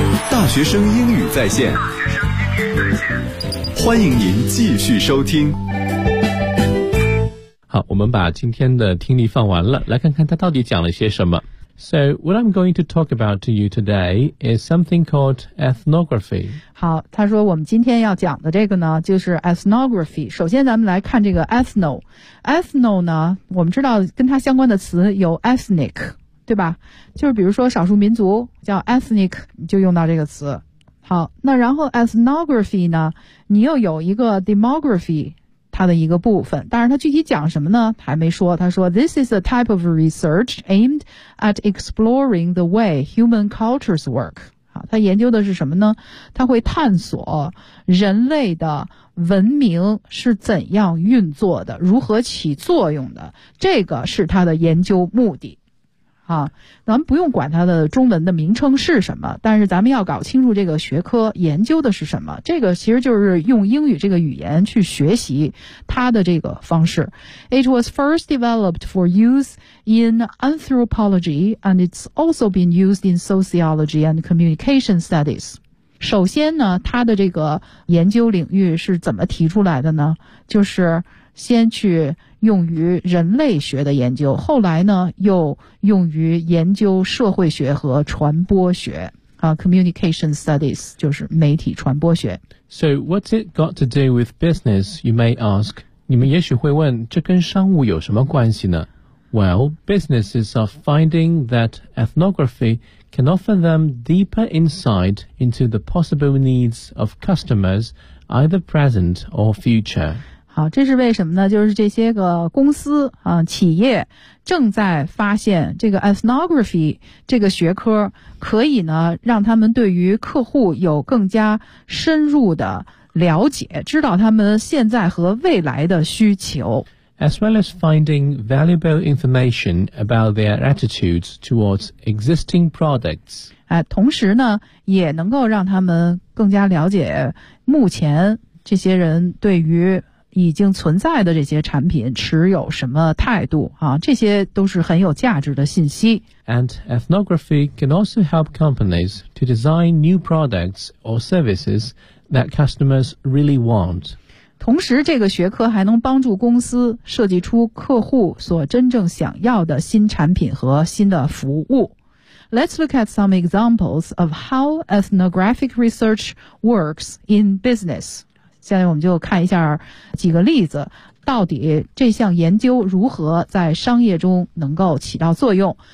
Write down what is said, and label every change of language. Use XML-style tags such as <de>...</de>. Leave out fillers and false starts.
<zh>大学生英语在线，欢迎您继续收听。好，我们把今天的听力放完了，来看看他到底讲了些什么。</zh> <en>So what I'm going to talk about to you today is something called ethnography.</en> <zh>好，他说我们今天要讲的这个呢，就是 ethnography。首先咱们来看这个 ethno。ethno 呢，我们知道跟它相关的词有 ethnic， 对吧？就是比如说少数民族叫 ethnic， 就用到这个词。好，那然后 ethnography 呢，你又有一个 demography。它的一个部分，但是它具体讲什么呢？还没说。他说</zh> <en>：“This is a type of research aimed at exploring the way human cultures work。”</en> <zh>好，他研究的是什么呢？他会探索人类的文明是怎样运作的，如何起作用的。这个是他的研究目的。啊，咱们不用管它的中文的名称是什么，但是咱们要搞清楚这个学科研究的是什么。这个其实就是用英语这个语言去学习它的这个方式。</zh> <en>It was first developed for use in anthropology, and it's also been used in sociology and communication studies.</en> <zh>首先呢，它的这个研究领域是怎么提出来的呢？就是先去用于人类学的研究，后来呢又用于研究社会学和传播学啊 ，communication studies 就是媒体传播学。</zh> <en>So what's it got to do with business? You may ask.</en> <zh>你们也许会问，这跟商务有什么关系呢</zh> <en>？Well, businesses are finding that ethnography can offer them deeper insight into the possible needs of customers, either present or future.</en> <zh>好，这是为什么呢？就是这些个公司啊，企业正在发现这个 ethnography 这个学科可以呢，让他们对于客户有更加深入的了解，知道他们现在和未来的需求。</zh> <en>as well as finding valuable information about their attitudes towards existing products.</en> <zh>同时呢，也能够让他们更加了解目前这些人对于已经存在的这些产品持有什么态度啊，这些都是很有价值的信息。</zh> <en>And ethnography can also help companies to design new products or services that customers really want.</en> <zh>同时这个学科还能帮助公司设计出客户所真正想要的新产品和新的服务。</zh> <en>Let's look at some examples of how ethnographic research works in business.</en> <zh>现在我们就看一下几个例子，到底这项研究如何在商业中能够起到作用。</zh>